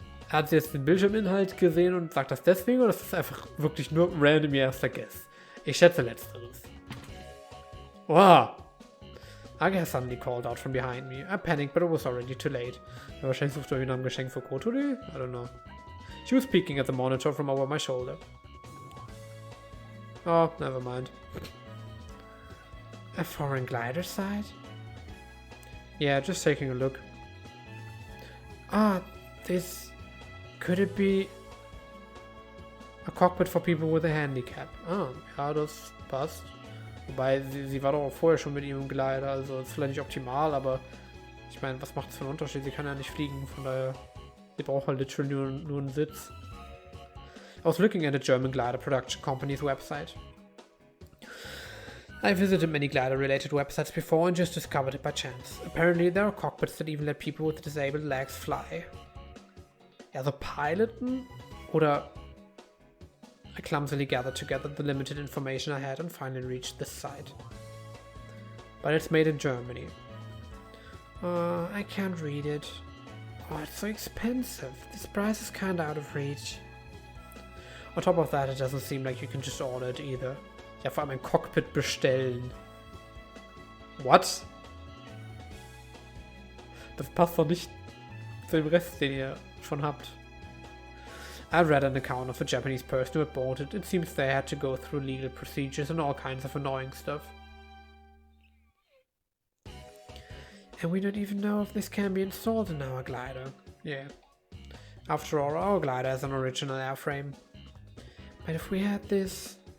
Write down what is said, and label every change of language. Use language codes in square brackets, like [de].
[de] Hat sie jetzt den Bildschirminhalt gesehen und sagt das deswegen oder ist das einfach wirklich nur random ihr erster Guess? Ich schätze letzteres. Wow! [en] Age suddenly called out from behind me. I panicked, but it was already too late. [de] Wahrscheinlich sucht er nach einem Geschenk für Kotori? [en] I don't know. She was peeking at the monitor from over my shoulder. Oh, never mind. A foreign glider site? Yeah, just taking a look. Ah, this... Could it be... a cockpit for people with a handicap? [de] Ah, ja, das passt. Wobei, sie war doch auch vorher schon mit ihm im Glider, also ist vielleicht nicht optimal, aber ich meine, was macht das für einen Unterschied? Sie kann ja nicht fliegen, von daher, sie braucht halt literally nur einen Sitz. [en] I was looking at a German glider production company's website. I visited many glider-related websites before and just discovered it by chance. Apparently there are cockpits that even let people with disabled legs fly. [de] Also piloten? Oder... [en] I clumsily gathered together the limited information I had and finally reached this site. But it's made in Germany. I can't read it. Oh, it's so expensive. This price is kinda out of reach. On top of that, it doesn't seem like you can just order it either. [de] Ja, vor allem ein Cockpit bestellen. [en] What? [de] Das passt doch nicht zu dem Rest, den ihr schon habt. [en] I read an account of a Japanese person who had bought it. It seems they had to go through legal procedures and all kinds of annoying stuff. And we don't even know if this can be installed in our glider. Yeah. After all, our glider has an original airframe. But if we had this...